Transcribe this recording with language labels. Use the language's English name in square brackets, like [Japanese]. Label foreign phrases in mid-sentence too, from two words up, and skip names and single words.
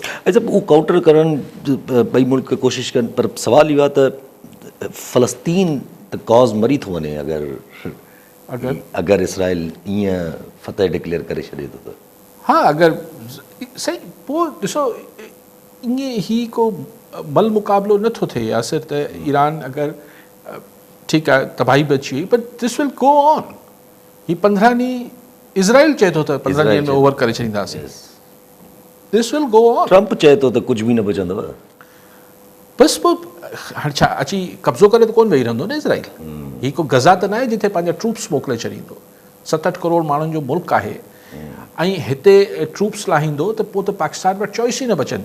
[Sindhi] ऐं उहो काउंटर करण ॿई मुल्क कोशिशि कनि, पर सुवालु इहो आहे त फ़लस्तीन त कॉज़ मरी थो वञे अगरि इसराइल ईअं फतह डिक्लेयर करे छॾे थो त। हा, अगरि सही, पोइ ॾिसो ईअं ही को बल मुक़ाबिलो नथो थिए, या सिर्फ़ु त ईरान अगरि ठीकु आहे तबाही बि अची वई, [English] But this will go on. [Sindhi] ही 15 ॾींहं इज़राइल चए थो त 15 ॾींहंनि में ओवर करे छॾींदासीं, [English] This will go on. [Sindhi] ट्रम्प चए थो त कुझु बि न बचंदव, बसि पोइ हाणे छा अची कब्ज़ो करे त कोन वेही रहंदो न इज़राइल। हीउ को गज़ा त न आहे जिथे पंहिंजा ट्रूप्स मोकिले छॾींदो, 7-8 करोड़ माण्हुनि जो मुल्क आहे, ऐं हिते ट्रूप्स लाहींदो त पोइ त पाकिस्तान वटि चॉइस ई न बचंदी।